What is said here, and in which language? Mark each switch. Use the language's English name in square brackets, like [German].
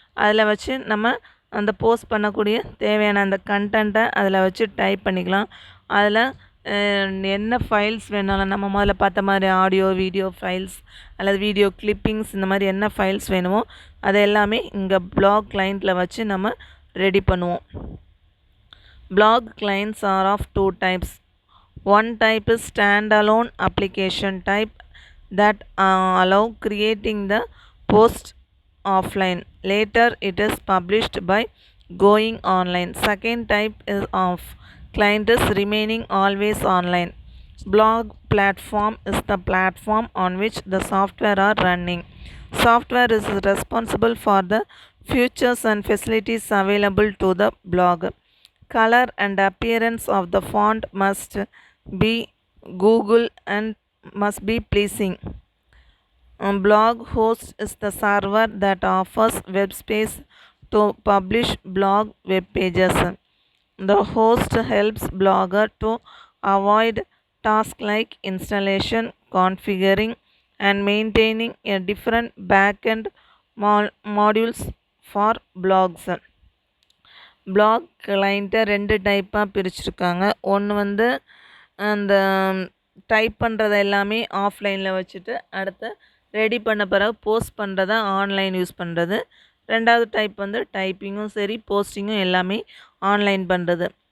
[Tamil] அதில் வச்சு நம்ம அந்த போஸ்ட் பண்ணக்கூடிய தேவையான அந்த கண்டென்ட்டை அதில் வச்சு டைப் பண்ணிக்கலாம். அதில் என்ன ஃபைல்ஸ் வேணாலும் நம்ம முதல்ல பார்த்த மாதிரி ஆடியோ, வீடியோ ஃபைல்ஸ் அல்லது வீடியோ கிளிப்பிங்ஸ் இந்த மாதிரி என்ன ஃபைல்ஸ் வேணுமோ அதை எல்லாமே இங்கே பிளாக் கிளைண்ட்டில் வச்சு நம்ம ரெடி பண்ணுவோம். [English] Blog clients are of two types. One type is standalone application type that allow creating the post offline. Later it is published by going online. Second type is of client is remaining always online. Blog platform is the platform on which the software are running. Software is responsible for the features and facilities available to the blog. Color and appearance of the font must be Google and must be pleasing. Blog host is the server that offers web space to publish blog web pages. The host helps blogger to avoid tasks like installation, configuring and maintaining a different backend modules for blogs. [Tamil] Black கிளைண்ட்டை 2 டைப்பாக பிரிச்சுருக்காங்க. ஒன்று வந்து அந்த type பண்ணுறத எல்லாமே ஆஃப்லைனில் வச்சுட்டு அடுத்து ready பண்ண பிறகு போஸ்ட் பண்ணுறத ஆன்லைன் யூஸ் பண்ணுறது. 2வது டைப் வந்து டைப்பிங்கும் சரி போஸ்டிங்கும் எல்லாமே ஆன்லைன் பண்ணுறது.